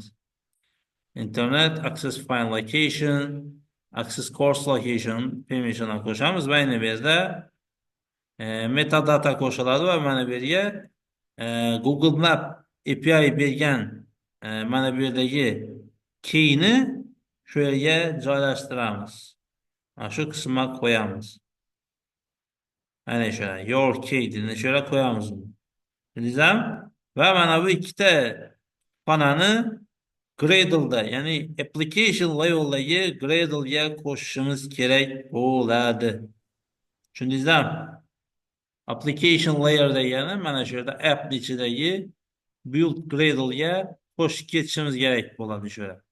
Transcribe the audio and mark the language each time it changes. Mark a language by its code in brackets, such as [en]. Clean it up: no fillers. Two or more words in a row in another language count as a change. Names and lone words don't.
[en] Internet access file location, access course location permission [uz] qo'shamiz va yana bu yerda metadata qo'shiladi va mana bu yerga Google Map API bergan mana bu yerdagi keyni shu yerga joylashtiramiz. Shu qismga qo'yamiz. Ana shu [en] your key [uz] dini shu yerga qo'yamiz. Bildingizmi? Va mana bu ikkita xonani Gradle'da, ya'ni [en] application level'dagi [uz] Gradle'ga qo'shishimiz kerak bo'ladi. Tushundingizmi? [en] Application layer [uz] degani mana shu yerda app ichidagi build Gradle'ga qo'shib ketishimiz kerak bo'ladi shu yerda.